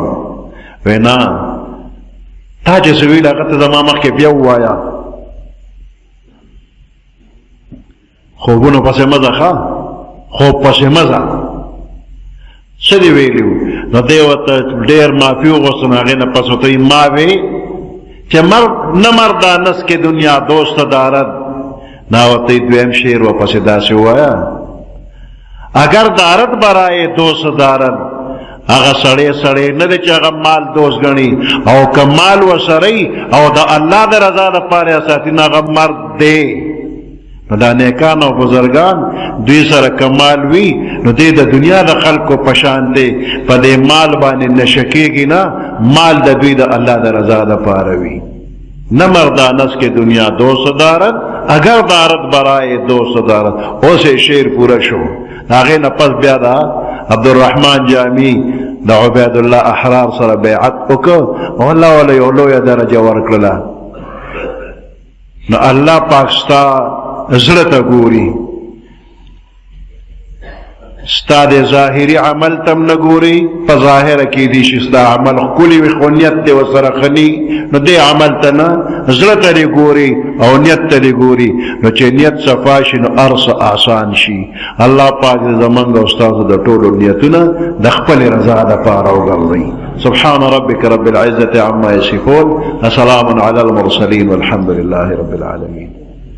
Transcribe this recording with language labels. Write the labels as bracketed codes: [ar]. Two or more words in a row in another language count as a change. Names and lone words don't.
[ps] وایي نه تا چې څه ویلو هغه ته زما مخکې بیا ووایه. خوبونو پسې مه ځه ښه، خوب پسې مه ځه. څه دې ویلي وو؟ نو دی ورته ډېر معافي وغوښته، نو هغې نه پس ورته ما وی چې [fa] نه مردانست که دنیا دوست دارد. [ps] نا ورته دویم شعر ورپسې داسې ووایه [fa] اگر دارد برای دوست دارد. [ps] هغه سړی نه دی چې هغه مال دوست ګڼي، او که مال ورسره او د الله د رضا دپاره یې ساتي، نو هغه مرد دی. نو دا نیکان او بزرگان دوی سره کمال وی، نو دی د دنیا د خلکو پشان دی، په دې مال باندې نشه کېږي نه، مال د دوی د الله د رضا دپاره وي. [fa] نه مردانست که دنیا دوست دارد اگر دارد برای دوست دارد. [ps] اوس یې شعر پوره شو. هغې نه پس بیا د عبدالرحمن جامی د عبید الله احرار سره بیعت وکړ او الله وله یو لویه درجه ورکړله. نو الله پاک ستا زړه ته ګوري، ستا د ظاهري عمل تم نه ګوري. په ظاهره کې دي چې ستا عمل ښکلي وي، خو نیت دې ورسره ښه ني، نو دې عمل ته نه، زړه ته دې ګوري او نیت ته دې ګوري. نو چې نیت صفا شي نو هر څه آسان شي. الله پاک دې زمونږ او ستاسو د ټولو نیتونه د خپلې رضا دپاره وګرځوي. [ar] سبحان ربك رب العزة عما يصفون، وسلام على المرسلين والحمد لله رب العالمين.